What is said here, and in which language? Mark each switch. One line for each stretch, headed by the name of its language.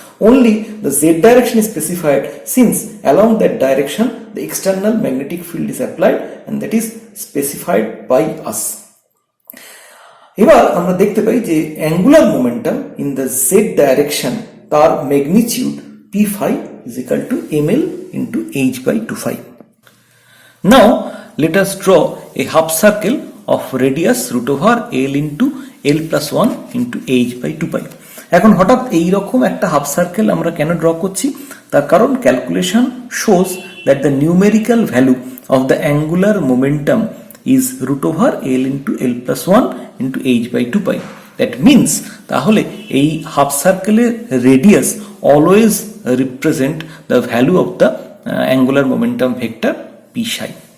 English: Only the Z direction is specified since along that direction the external magnetic field is applied and that is specified by us.
Bangla: এবার আমরা দেখতে পাই যে
English: Angular momentum in the Z direction তার magnitude p5 is equal to ml into h/2π। Now let us draw a half circle of radius root over l into l plus 1 into h/2π।
Bangla: এখন হঠাৎ এইরকম একটা half circle আমরা কেন draw করছি? তার কারণ
English: Calculation shows that the numerical value of the angular momentum is root over l into l plus 1 into h/2π। that means
Bangla: তাহলে এই
English: Half সার্কেলের radius always represent the value of the angular momentum vector p psi।